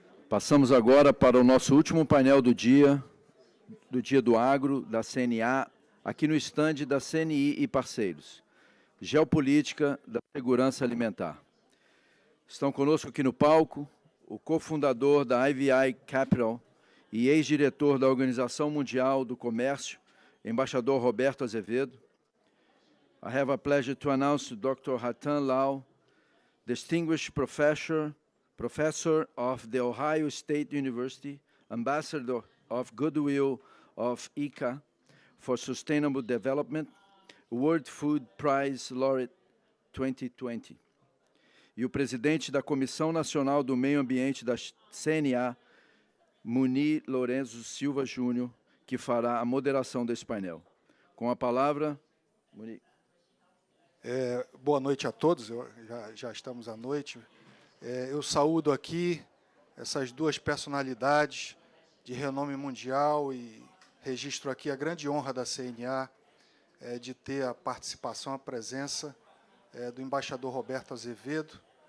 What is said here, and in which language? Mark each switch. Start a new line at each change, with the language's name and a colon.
Portuguese: Passamos agora para o nosso último painel do Dia do Agro, da CNA, aqui no estande da CNI e parceiros. Geopolítica da Segurança Alimentar. Estão conosco aqui no palco o cofundador da IVI Capital e ex-diretor da Organização Mundial do Comércio, embaixador Roberto Azevedo.
English: I have a pleasure to announce Dr. Ratan Lal, distinguished professor of the Ohio State University, ambassador of goodwill of ICA for Sustainable Development, World Food Prize Laureate 2020.
Portuguese: E o presidente da Comissão Nacional do Meio Ambiente da CNA, Munir Lourenço Silva Júnior, que fará a moderação desse painel. Com a palavra, Munir. Boa noite a todos, já estamos à noite. Eu saúdo aqui essas duas personalidades de renome mundial e registro aqui a grande honra da CNA de ter a participação, a presença do embaixador Roberto Azevedo,